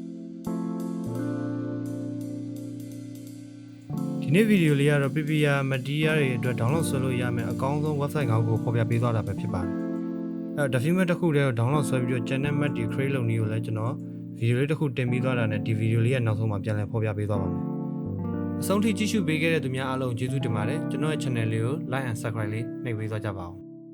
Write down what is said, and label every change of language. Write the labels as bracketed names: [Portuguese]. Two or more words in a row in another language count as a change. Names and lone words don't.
[Burmese] ဒီနေ့ဗီဒီယိုလေးကတော့ [English] PBR material [Burmese] တွေအတွက် download ဆွဲလို့ရမယ်အကောင်းဆုံး website ကောင်းကိုဖော်ပြပေးသွားတာပဲဖြစ်ပါတယ်အဲ့တော့ document တစ်ခုတည်းကို download ဆွဲပြီးတော့ [English] channel map [Burmese] တွေ create လုပ်နည်းကိုလည်းကျွန်တော်ဗီဒီယိုလေးတစ်ခုတင်ပေးသွားတာနဲ့ဒီဗီဒီယိုလေးရဲ့နောက်ဆုံးမှာပြန်လည်ဖော်ပြပေးသွားပါမယ်အဆုံးထိကြည့်ရှုပေးခဲ့တဲ့သူများအားလုံးကျေးဇူးတင်ပါတယ်ကျွန်တော်ရဲ့ channel လေးကို [English] like and subscribe [Burmese] လေးနှိပ်ပေးသွားကြပါဦး